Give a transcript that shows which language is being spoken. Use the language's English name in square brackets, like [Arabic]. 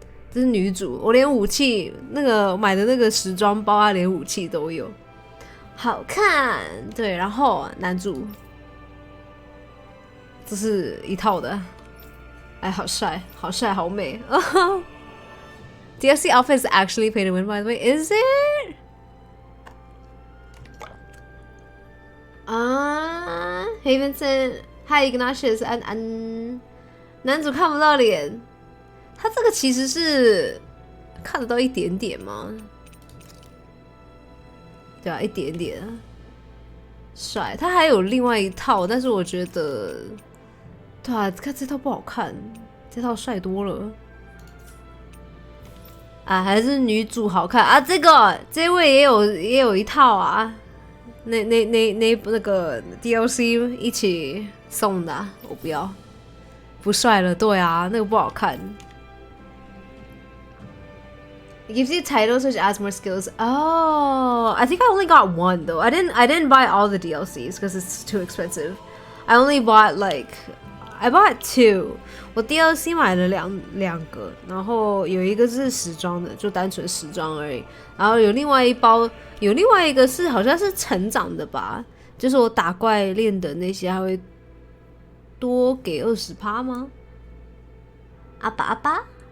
[Chinese] 这是女主，我连武器那个买的那个时装包啊，连武器都有，好看。对，然后男主，这是一套的，哎，好帅，好帅，好美。 [English] DLC outfit is actually pay to win, by the way, is it? [Chinese] 啊 ，Havenson， Hi Ignatius， 男主看不到脸。他这个其实是看得到一点点吗？对啊，一点点。帅，他还有另外一套，但是我觉得，对啊，看这套不好看，这套帅多了。啊，还是女主好看啊！这位也有一套啊，那个 DLC 一起送的啊，我不要，不帅了。对啊，那个不好看。 [English] It gives you titles which adds more skills. Oh, I think I only got one though. I didn't buy all the DLCs because it's too expensive. I only bought I bought two. [Chinese] 我 DLC 买了两个，然后有一个是时装的，就单纯时装而已。然后有另外一个是好像是成长的吧，就是我打怪练的那些还会多给20%吗？阿爸。